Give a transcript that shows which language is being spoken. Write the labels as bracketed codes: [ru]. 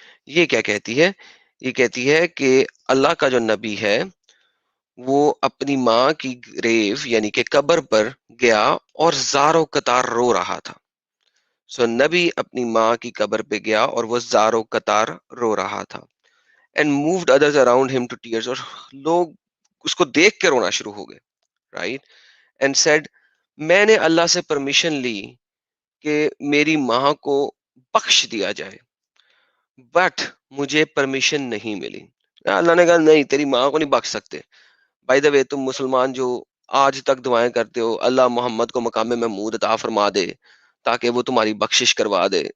[ur] یہ کیا کہتی ہے؟ یہ کہتی ہے کہ اللہ کا جو نبی ہے وہ اپنی ماں کی گریو یعنی کہ قبر پر گیا اور زاروں قطار رو رہا تھا. سو نبی اپنی ماں کی قبر پہ گیا اور وہ زاروں قطار رو رہا تھا. [en] And moved others around him to tears. [ur] اور لوگ اس کو دیکھ کے رونا شروع ہو گئے. [en] Right? And said [ur] میں نے اللہ سے پرمیشن لی کہ میری ماں کو بخش دیا جائے بٹ مجھے پرمیشن نہیں ملی. اللہ نے کہا نہیں تیری ماں کو نہیں بخش سکتے. [en] by the way [ur] تم مسلمان جو آج تک دعائیں کرتے ہو اللہ محمد کو مقام محمود عطا فرما دے تاکہ وہ تمہاری بخشش کروا دے.